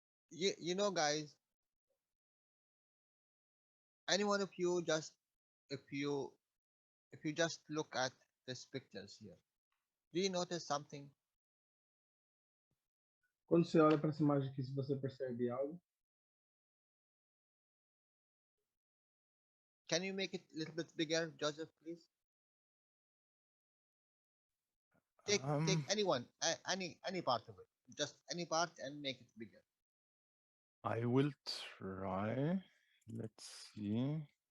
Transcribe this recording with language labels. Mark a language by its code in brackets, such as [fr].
[en] You know, guys, any one of you just if you just look at these pictures here, do you notice something? [pt] Quando você olha para essa imagem aqui, se você percebe algo, [en] can you make it a little bit bigger, Joseph, please? Take anyone, any part of it, just any part, and make it bigger. I will try. Let's see.